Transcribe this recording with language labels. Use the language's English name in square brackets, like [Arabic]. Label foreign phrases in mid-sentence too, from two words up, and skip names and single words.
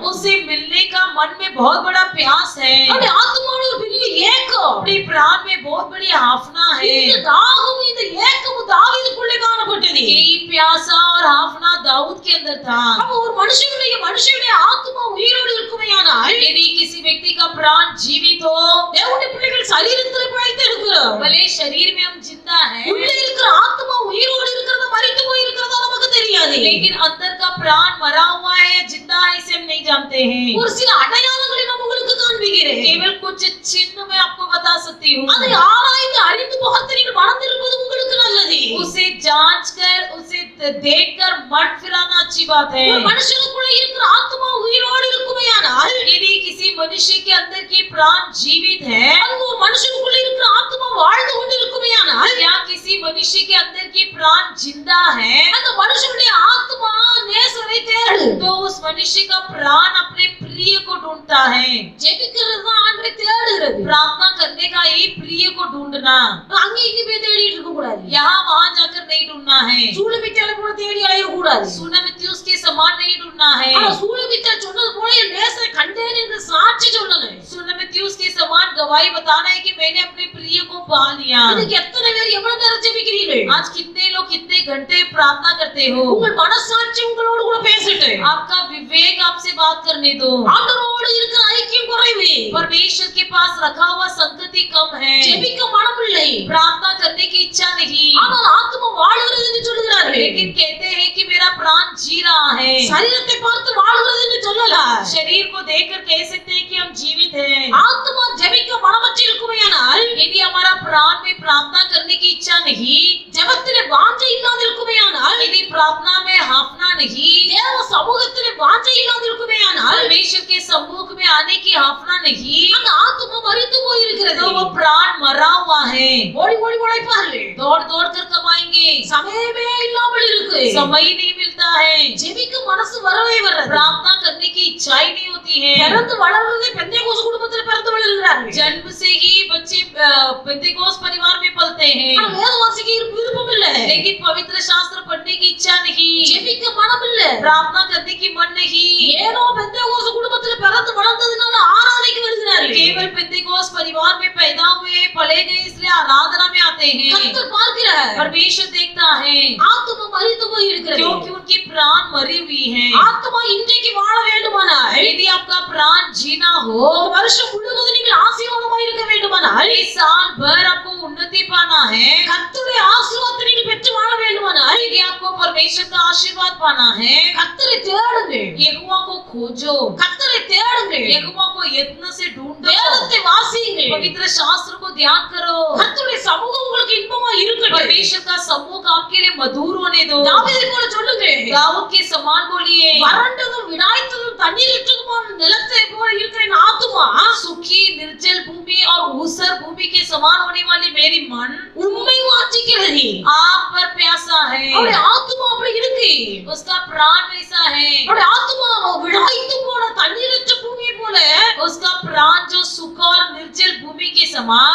[Hindi] उसे मिलने का मन में बहुत बड़ा प्यास है, [Tamil] அவருடைய ஆத்துமாவில் ஒரு பெரிய ஏக்கம். [Hindi] अपने प्राण में बहुत बड़ी हाफना है। [Tamil] இந்த தாகம் இந்த ஏக்கமும் தாவீதுக்குள்ளே காணப்பட்டது. [Hindi] यही प्यासा और हाफना दाऊद के अंदर था। [Tamil] அப்ப ஒரு மனுஷனுடைய ஆத்துமா உயிரோடு இருக்குமையானால், [Hindi] यदि किसी व्यक्ति का प्राण जीवित हो, [Tamil] தேவனுடைய பிள்ளைகள் சரீரத்தில் பிழைத்து இருக்கிறோம். [Hindi] भले शरीर में हम जिंदा हैं, [Tamil] உள்ளே இருக்கிற ஆத்துமா உயிரோடு இருக்கிறதா மரித்து போய் இருக்கிறதா நமக்கு தெரியாது. [Hindi] लेकिन अंदर का प्राण मरा हुआ है या जिंदा है इसे हम नहीं जानते हैं। [Tamil] ஒரு சில அடையாளங்களை நான் உங்களுக்கு காண்பிக்கிறேன். [Hindi] केवल कुछ चिन्ह मैं आपको बता सकती हूँ। [Tamil] அதை ஆராய்ந்து அறிந்து பார்த்து நீங்கள் மனதிருப்பது உங்களுக்கு நல்லது. [Hindi] उसे जांच कर उसे देखकर मन फिराना अच्छी बात है। [Tamil] ஒரு மனுஷனுக்குள்ள இருக்கிற ஆத்துமா உயிரோடு இருக்குமையானால், [Hindi] यदि किसी मनुष्य के अंदर की प्राण जीवित है, [Tamil] அது ஒரு மனுஷனுக்குள்ள இருக்கிற ஆத்துமா வாழ்ந்து கொண்டு இருக்குமையானால், [Hindi] या किसी मनुष्य के अंदर की प्राण जिंदा है, [Tamil] அந்த மனுஷனுடைய ஆத்துமா நேசரை தேடு. [Hindi] तो उस मनुष्य का प्राण अपने प्रिय को ढूंढता है। [Tamil] ஜெபிக்கிறது தான் ஆண்டவரை தேடுகிறது. [Hindi] प्रार्थना करने का यही प्रिय को ढूंढना, [Tamil] அங்கே இங்கே போய் தேடிட்டு இருக்க கூடாது. [Hindi] यहाँ वहाँ जाकर नहीं ढूंढना है। [Tamil] சூலமித்தியால போல தேடி அலைய கூடாது. [Hindi] सुनमित्युस के समान नहीं ढूंढना है। [Tamil] ஆனா சூலமித்தியால் சொன்னது போல என் நேசரை கண்டேன் என்று சாட்சி சொல்லணும். [Hindi] सुनमित्युस के समान गवाही बताना है कि मैंने अपने प्रिय को पा लिया। [Tamil] இதுக்கு எத்தனை பேர் எவ்வளவு நேரம் ஜெபிக்கிறீர்கள்? [Hindi] आज कितने लोग कितने घंटे प्रार्थना करते हो? [Tamil] உங்கள் மனசாட்சி உங்களோடு கூட பேசட்டு. [Hindi] आपका विवेक आपसे बात करने दो। [Tamil] ஆண்டவரோடு இருக்கிற ஐக்கியம் குறைவு. [Hindi] परमेश्वर के पास रखा हुआ संगति कम है। [Tamil] ஜெபிக்க மனமில்லை, [Hindi] प्रार्थना करने की इच्छा नहीं, [Tamil] ஆனால் ஆத்துமா வாழுகிறது என்று சொல்கிறார்கள். [Hindi] लेकिन कहते हैं कि मेरा प्राण जी रहा है। [Tamil] சரீரத்தை பார்த்து வாழுகிறது என்று சொல்லலாம். [Hindi] शरीर को देखकर कह सकते हैं कि हम जीवित हैं। [Tamil] ஆத்துமா ஜெபிக்க மனமற்று இருக்குமையானால், [Hindi] यदि हमारा प्राण में प्रार्थना करने की इच्छा नहीं, [Tamil] ஜெபத்திலே வாஞ்சை இல்லாது இருக்குமையானால், [Hindi] यदि प्रार्थना में हाफना नहीं, [Tamil] தேவ சமூகத்திலே வாஞ்சை இல்லாது இருக்குமையானால், [Hindi] परमेश्वर के सम्मुख में आने की हाफना नहीं, [Tamil] அந்த ஆத்துமா மரித்து போயிருக்கிறது. [Hindi] तो वो प्राण मरा हुआ है। [Tamil] ஓடி ஓடி உழைப்பார்கள், [Hindi] दौड़ दौड़ कर कमाएंगे, [Tamil] சமயமே இல்லாமல் இருக்கு. [Hindi] समय ही नहीं मिलता है। [Tamil] ஜெபிக்க மனசு வரவே வராது. [Hindi] प्रार्थना करने की इच्छा ही नहीं होती है। [Tamil] பிறந்து வளர்றதே பெந்தேகோஸ் குடும்பத்தில் பிறந்து வளர்கிறார்கள். [Hindi] जन्म से ही बच्चे पेंटेकोस परिवार में पलते हैं, [Tamil] ஆனா வேத வாசிக்க விருப்பம் இல்ல, [Hindi] लेकिन पवित्र शास्त्र पढ़ने की इच्छा नहीं, [Tamil] ஜெபிக்க மனம் இல்ல. [Hindi] प्रार्थना करने की मन नहीं। [Tamil] ஏனோ பெந்தேகோஸ் குடும்பத்தில் பிறந்து வளர்ந்ததுனால ஆராதனைக்கு வருகிறார்கள். [Hindi] केवल पेंटेकोस परिवार में पैदा हुए पले गए इसलिए आराधना में आते हैं। [Tamil] கர்த்தர் பார்க்கிறார், [Hindi] परमेश्वर देखता है [Tamil] ஆத்துமா மரித்து போய் இருக்கிறது. [Hindi] क्योंकि उनकी प्राण मरी हुई है। [Tamil] ஆத்துமா இன்றைக்கு வாழ வேண்டுமானால், [Hindi] यदि आपका प्राण जीना हो, [Tamil] வருஷம் முழுவதும் நீங்கள் ஆசீர்வாதமாய் இருக்க வேண்டுமானால், [Hindi] इस साल भर आपको उन्नति पाना है, [Tamil] கர்த்தருடைய ஆசீர்வாதத்தை நீங்கள் பெற்று வாழ வேண்டுமானால், [Hindi] यदि आपको परमेश्वर का आशीर्वाद पाना है, [Tamil] கர்த்தரை தேடுங்கள். [Hindi] यहोवा को खोजो, [Tamil] கர்த்தரை தேடுங்கள். [Hindi] यहोवा को यत्न से ढूंढो, [Tamil] வேதத்தை வாசியுங்கள். [Hindi] पवित्र शास्त्र को ध्यान करो। [Tamil] கர்த்தருடைய சமூகம் உங்களுக்கு இன்பமா இருக்கட்டும். [Hindi] परमेश्वर का सम्मुख आपके लिए मधुर होने दो। [Tamil] தாவீதை போல சொல்லுங்கள். [Hindi] दाऊद के समान बोलिए, [Tamil] வறண்டதும் விடாய்த்ததும் தண்ணீரற்றதுமான நிலத்தை போல இருக்கிற என் ஆத்துமா [Hindi] सुखी निर्जल भूमि और ऊसर भूमि के समान होने वाली मेरी मन [Tamil] உம்மை வாஞ்சிக்கிறது. [Hindi] आप पर प्यासा है। [Tamil] அவருடைய ஆத்துமா அப்படி இருக்கு. [Hindi] उसका प्राण वैसा है, [Tamil] அவருடைய ஆத்துமா விடாய்த்து போன தண்ணீரற்ற பூமியை போல [Hindi] उसका प्राण जो सुख और निर्जल भूमि के समान